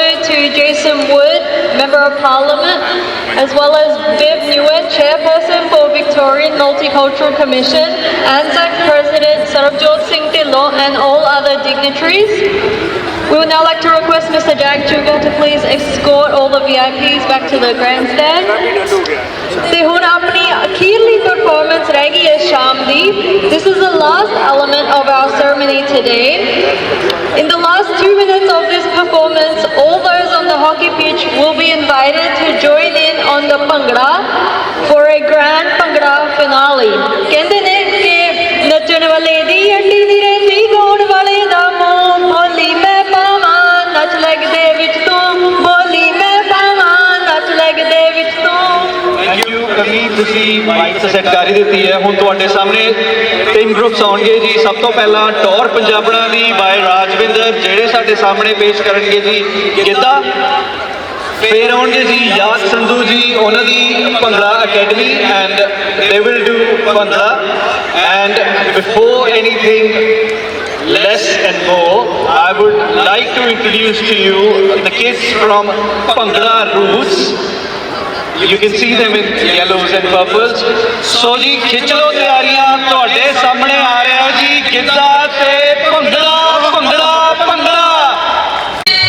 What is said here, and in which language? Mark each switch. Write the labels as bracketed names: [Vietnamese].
[English] Parliament, as well as Viv Nguyen, Chairperson for Victorian Multicultural Commission, ANZAC President Sarabjot Singh Dhillon, and all other dignitaries. We would now like to request Mr. Jag Chuga to please escort all the VIPs back to the grandstand. [Punjabi] ਤੇ ਹੁਣ ਆਪਣੀ ਅਖੀਰਲੀ performance ਰਹਿ ਗਈ ਹੈ ਸ਼ਾਮ ਦੀ. [English] This is the last element of our ceremony today. In the last 2 minutes of this performance, all those on the hockey pitch will be invited to join in on the Bhangra for a grand Bhangra finale. [Punjabi] ਕਹਿੰਦੇ ਨੇ ਕਿ ਨੱਚਣ ਵਾਲੇ ਦੀ ਹੱਡੀ ਦੀ ਰਹਿੰਦੀ ਗਾਉਣ ਵਾਲੇ ਦਾ ਮੂੰਹ ਬੋਲੀ ਮੈਂ ਪਾਵਾਂ ਨੱਚ ਲੱਗਦੇ ਵਿੱਚ ਤੂੰ ਬੋਲੀ ਮੈਂ ਪਾਵਾਂ ਨੱਚ ਲੱਗਦੇ ਵਿੱਚ ਤੂੰ. ਥੈਂਕ ਯੂ ਕਮੀ, ਤੁਸੀਂ ਮਾਈਕ ਤੇ ਸੈੱਟ ਕਰ ਹੀ ਦਿੱਤੀ ਹੈ. ਹੁਣ ਤੁਹਾਡੇ ਸਾਹਮਣੇ 3 ਗਰੁੱਪਸ ਆਉਣਗੇ ਜੀ. ਸਭ ਤੋਂ ਪਹਿਲਾਂ ਟੌਰ ਪੰਜਾਬਣਾ ਦੀ ਬਾਏ ਰਾਜਵਿੰਦਰ, ਜਿਹੜੇ ਸਾਡੇ ਸਾਹਮਣੇ ਪੇਸ਼ ਕਰਨਗੇ ਜੀ ਗਿੱਧਾ. ਫਿਰ ਆਉਣਗੇ ਜੀ ਯਾਦ ਸੰਧੂ ਜੀ, ਉਹਨਾਂ ਦੀ bhangra academy, [English] And they will do bhangra. And before anything less and more, I would like to introduce to you the kids from Bhangra Roots. You can see them in yellows and purples. [Punjabi] So ji khich lo tiyariyan, ਤੁਹਾਡੇ ਸਾਹਮਣੇ ਆ ਰਿਹਾ ਜੀ ਗਿੱਧਾ ਤੇ ਭੰਗੜਾ ਭੰਗੜਾ ਭੰਗੜਾ.